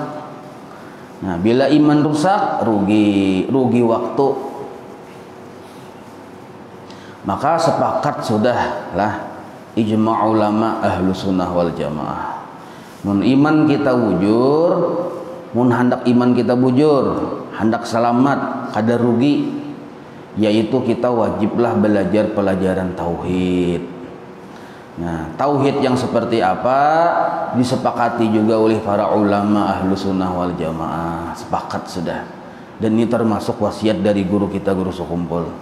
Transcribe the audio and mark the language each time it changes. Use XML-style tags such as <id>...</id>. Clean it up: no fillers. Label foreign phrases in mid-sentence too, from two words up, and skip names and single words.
<id>Nah, bila iman rusak, rugi waktu. Maka sepakat sudahlah ijma' ulama</id> <ar>أهل السنة والجماعة.</ar> <bjn>Mun iman kita bujur, mun hendak iman kita bujur, hendak selamat, kada rugi, yaitu kita wajiblah belajar pelajaran tauhid.</bjn> <id>Nah, tauhid yang seperti apa disepakati juga oleh para ulama</id> <ar>أهل السنة والجماعة,</ar> <id>sepakat sudah. Dan ini termasuk wasiat dari guru kita, guru sekumpul.</id>